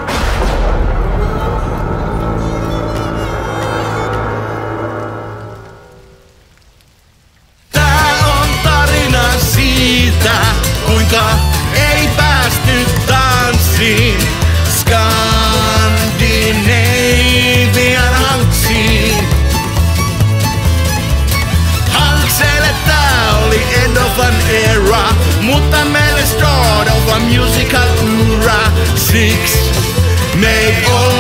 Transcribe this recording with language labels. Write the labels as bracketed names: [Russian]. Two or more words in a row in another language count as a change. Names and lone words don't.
[Finnish] Tää on tarina siitä, kuinka ei päästy tanssiin Skandinavian hanksiin. Hankseille tää oli [English] end of an era, [Finnish] mutta meille [English] start of a musical era. Six, me